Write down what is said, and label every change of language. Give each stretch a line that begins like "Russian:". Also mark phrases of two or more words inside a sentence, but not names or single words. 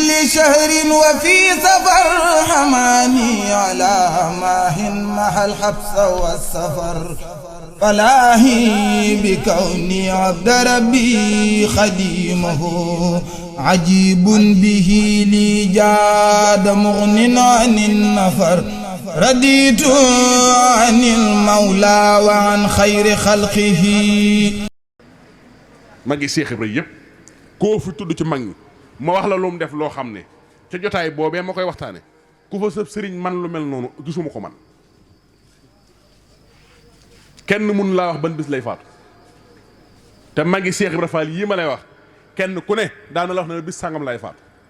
Arabic: شهر وفي سفر حماني على ماه مع الحبس والسفر فلاهي بكوني عبد ربي خديمه عجيب به لي جاد مغن عن النفر رديت عن المولى وعن خير خلقه.
Wolof: magi Cheikh Ibra yëpp koo fi tudd ci mag ñi ma wax la lu mu def loo xam ne ca jotaay boobee ma koy waxtaane ku fa sëb sëriñ man lu mel noonu gisuma ko man kenn mun laa wax ban bis lay faatu te magi Cheikh Ibra Fall yii ma lay wax kenn ku ne daana la wax ne bis sàngam lay faatu